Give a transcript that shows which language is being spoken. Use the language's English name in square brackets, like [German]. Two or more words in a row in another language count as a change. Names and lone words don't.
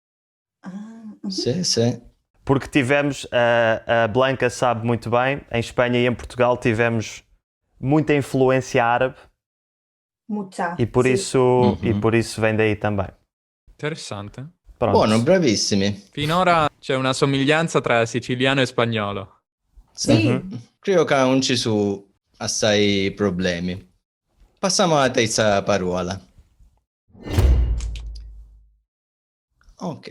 [Italian] Sì. [Portuguese] Porque tivemos, a Blanca sabe muito bem, em Espanha e em Portugal tivemos muita influência árabe [Spanish] Mucha. [Portuguese] e por, [Spanish] sí. [Portuguese] isso vem daí também. interessante. Pronto. [Italian] Buono, bravissimi. Finora c'è una somiglianza tra siciliano e spagnolo. Sì. Credo che non ci sono assai problemi. Passiamo alla terza parola. Ok.